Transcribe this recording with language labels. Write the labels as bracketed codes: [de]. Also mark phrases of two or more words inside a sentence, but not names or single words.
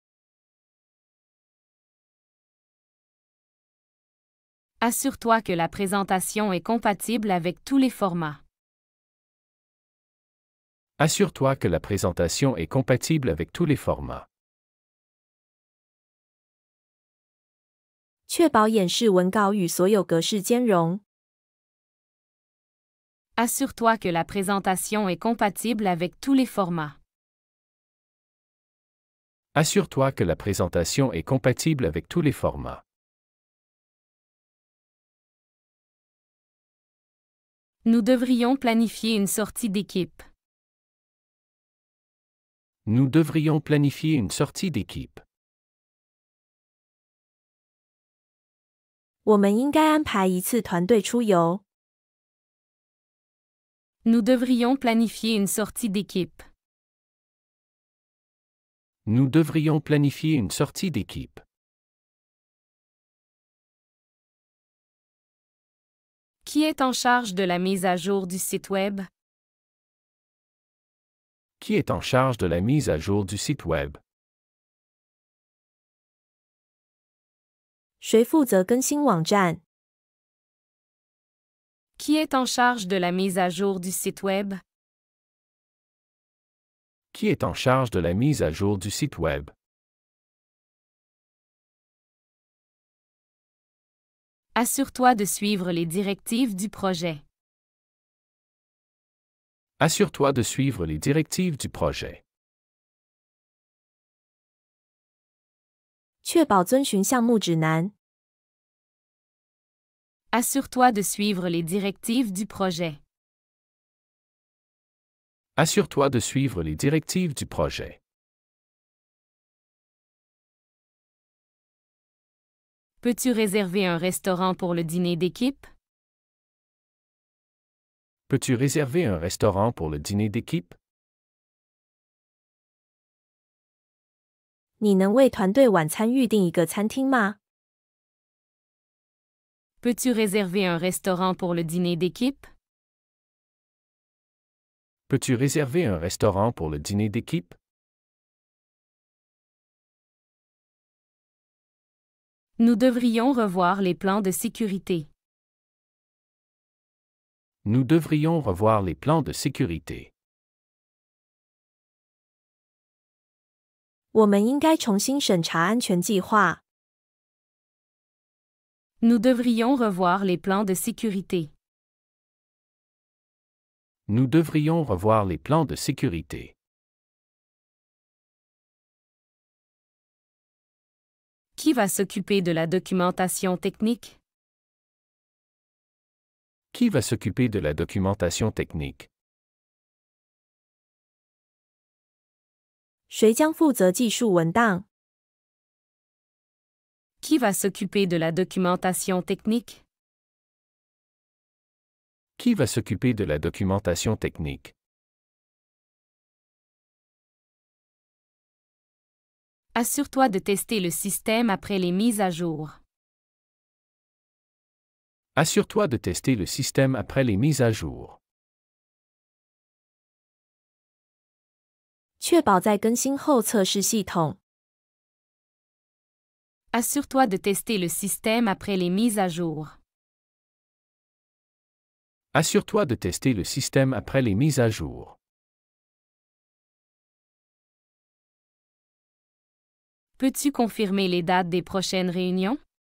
[fr] Assure-toi que la présentation est compatible avec tous les formats. Assure-toi que la présentation est compatible avec tous les formats. [zh] 确保演示文稿与所有格式兼容。 [fr] Assure-toi que la présentation est compatible avec tous les formats. Assure-toi que la présentation est compatible avec tous les formats. Nous devrions planifier une sortie d'équipe. Nous devrions planifier une sortie d'équipe. [zh] 我们应该安排一次团队出游。 [fr] Nous devrions planifier une sortie d'équipe. Nous devrions planifier une sortie d'équipe. Qui est en charge de la mise à jour du site Web? Qui est en charge de la mise à jour du site Web? [zh] 谁负责更新网站？ [fr] Qui est en charge de la mise à jour du site Web? Qui est en charge de la mise à jour du site Web? Assure-toi de suivre les directives du projet. Assure-toi de suivre les directives du projet. [zh] 确保遵循项目指南。 [fr] Assure-toi de suivre les directives du projet. Assure-toi de suivre les directives du projet. Peux-tu réserver un restaurant pour le dîner d'équipe? Peux-tu réserver un restaurant pour le dîner d'équipe? [zh] 你能为团队晚餐预订一个餐厅吗？ [fr] Peux-tu réserver un restaurant pour le dîner d'équipe? Peux-tu réserver un restaurant pour le dîner d'équipe? Nous devrions revoir les plans de sécurité. Nous devrions revoir les plans de sécurité. [zh] 我们应该重新审查安全计划。 [fr] Nous devrions revoir les plans de sécurité. Nous devrions revoir les plans de sécurité. Qui va s'occuper de la documentation technique? Qui va s'occuper de la documentation technique? [zh] 谁将负责技术文档？ [fr] Qui va s'occuper de la documentation technique? Qui va s'occuper de la documentation technique? Assure-toi de tester le système après les mises à jour. Assure-toi de tester le système après les mises à jour. [zh] 确保在更新后测试系统。 [fr] Assure-toi de tester le système après les mises à jour. Assure-toi de tester le système après les mises à jour. Peux-tu confirmer les dates des prochaines réunions?